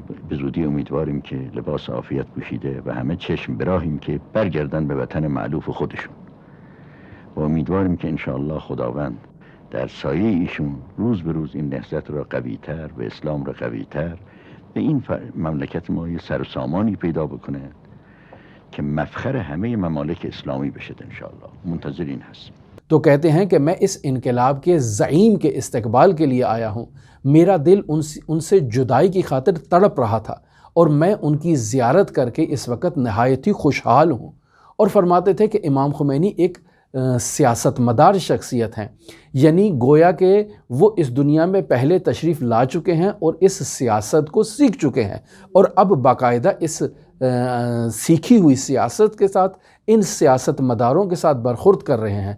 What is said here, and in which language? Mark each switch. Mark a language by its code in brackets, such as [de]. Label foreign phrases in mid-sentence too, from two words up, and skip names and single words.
[fa] به زودی امیدواریم که لباس عافیت پوشیده و همه چشم براهیم که برگردن به وطن معلوف خودشون و امیدواریم که انشاءالله خداوند در سایه ایشون روز به روز این نهضت را قوی‌تر و اسلام را قوی‌تر به این مملکت ما یه سر و سامانی پیدا بکنه کہ مفخر همه ممالک اسلامی بشد انشاءاللہ. منتظرین هستیم. [ur] تو کہتے ہیں کہ میں اس انقلاب کے زعیم کے استقبال کے لیے آیا ہوں. میرا دل ان سے جدائی کی خاطر تڑپ رہا تھا اور میں ان کی زیارت کر کے اس وقت نہایت ہی خوشحال ہوں. اور فرماتے تھے کہ امام خمینی ایک سیاست مدار شخصیت ہیں، یعنی گویا کہ وہ اس دنیا میں پہلے تشریف لا چکے ہیں اور اس سیاست کو سیکھ چکے ہیں اور اب باقاعدہ اس سیکھی ہوئی سیاست کے ساتھ ان سیاست مداروں کے ساتھ برخورد کر رہے ہیں.